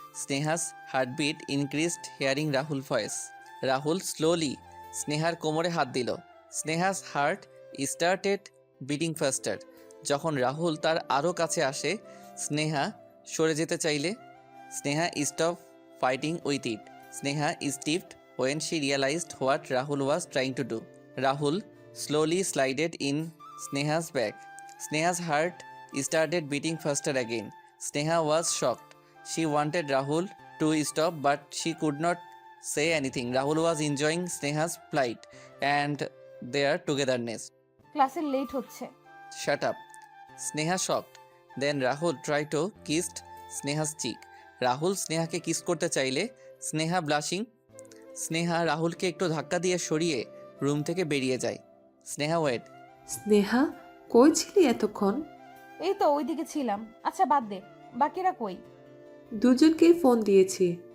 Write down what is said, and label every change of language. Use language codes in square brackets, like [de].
[en] Sneha's heartbeat increased hearing Rahul voice. [bn] Rahul slowly স্নেহার কোমরে হাত দিল। [en] Sneha's heart started beating faster. [bn] যখন রাহুল তার আরও কাছে আসে, স্নেহা সরে যেতে চাইলে Sneha [en] Stop fighting with it. [bn] Sneha স্টিফড [en] when she realized what Rahul was trying to do. Rahul slowly slided in Sneha's back. Sneha's heart started beating faster again. Sneha was shocked. She wanted Rahul to stop, but she could not say anything. Rahul was enjoying Sneha's plight and their togetherness. [bn] ক্লাসে late হচ্ছে। [en] Shut up. Sneha shocked. Then Rahul tried to kiss Sneha's cheek. [bn] Rahul স্নেহাকে kiss করতে চাইলে Sneha blushing. Sneha রাহুলকে একটু ধাক্কা দিয়ে সরিয়ে room থেকে বেরিয়ে যায়। [en] Sneha wait. [bn] স্নেহা, কই ছিলি এতক্ষণ? এই তো ওইদিকে ছিলাম। আচ্ছা বাদ দে, বাকিরা কই? দুজনকেই ফোন দিয়েছি।